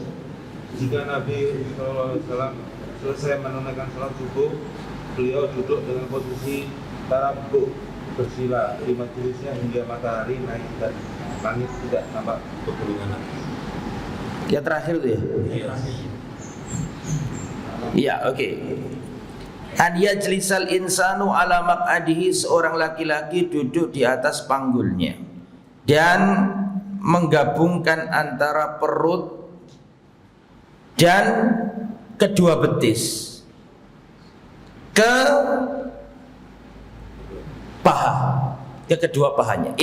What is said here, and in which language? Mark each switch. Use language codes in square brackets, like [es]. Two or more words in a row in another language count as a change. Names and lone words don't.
[id] Jika Nabi SAW selesai menunaikan sholat subuh, beliau duduk dengan posisi tarabuk bersila di majelisnya hingga matahari naik dan langit tidak nampak kegulungan. Yang terakhir itu ya? Iya, oke. [ar] أن يجلس الإنسان على مقعده, [id] seorang laki-laki duduk di atas panggulnya dan menggabungkan antara perut dan kedua betis ke paha, ke kedua pahanya.